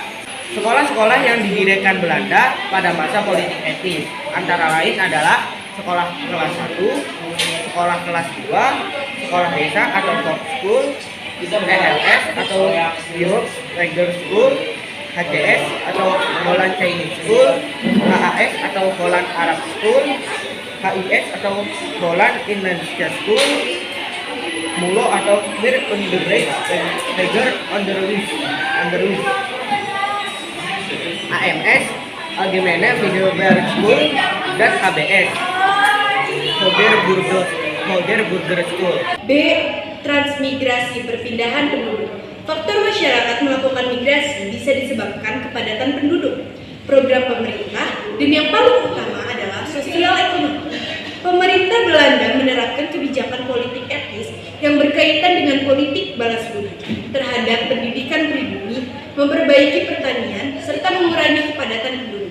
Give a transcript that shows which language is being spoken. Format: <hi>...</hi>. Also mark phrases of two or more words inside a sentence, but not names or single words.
<id>Sekolah-sekolah yang didirikan Belanda pada masa politik etis antara lain adalah sekolah kelas 1, sekolah kelas 2, sekolah desa atau top school, ELS atau Youth Leader School, HCS atau Holland Chinese School, HAS atau Holland Arab School, HIS atau Holland Indonesia School, MULO atau Mir Undergrad Tiger Underwis, AMS Allgemeine Middelbare School, dan HBS Hoger Burger School. B. Transmigrasi, perpindahan penduduk. Faktor masyarakat melakukan migrasi bisa disebabkan kepadatan penduduk, program pemerintah, dan yang paling utama adalah sosial ekonomi. Pemerintah Belanda menerapkan kebijakan politik etis yang berkaitan dengan politik balas budi terhadap pendidikan pribumi, memperbaiki pertanian, serta mengurangi kepadatan penduduk.</id>